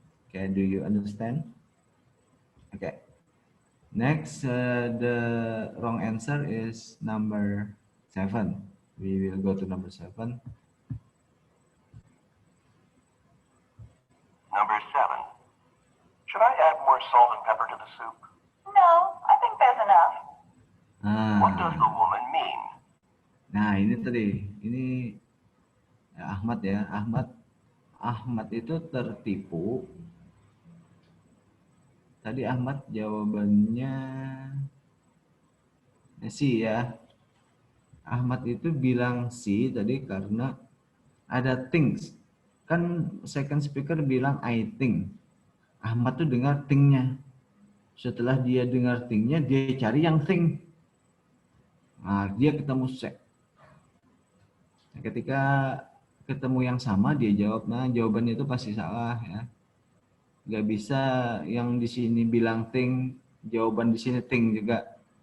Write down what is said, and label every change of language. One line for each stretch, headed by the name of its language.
English: Okay, do you understand? Okay. Next, the wrong answer is number 7. We will go to number 7. Number 7. Should I add more salt and pepper to the soup? No, I think there's enough. What does the woman mean?
Indonesian: Nah, ini tadi, ini Ahmad ya, Ahmad itu tertipu. Tadi Ahmad jawabannya si ya. Ahmad itu bilang si tadi karena ada things. Kan second speaker bilang
English: I think.
Indonesian: Ahmad tuh dengar thing-nya. Setelah dia dengar thing-nya, dia cari yang thing. Nah, dia ketemu set. Nah, ketika ketemu yang sama, dia jawab. Nah, jawabannya itu pasti salah ya. Nggak bisa yang di sini bilang thing, jawaban di sini thing juga.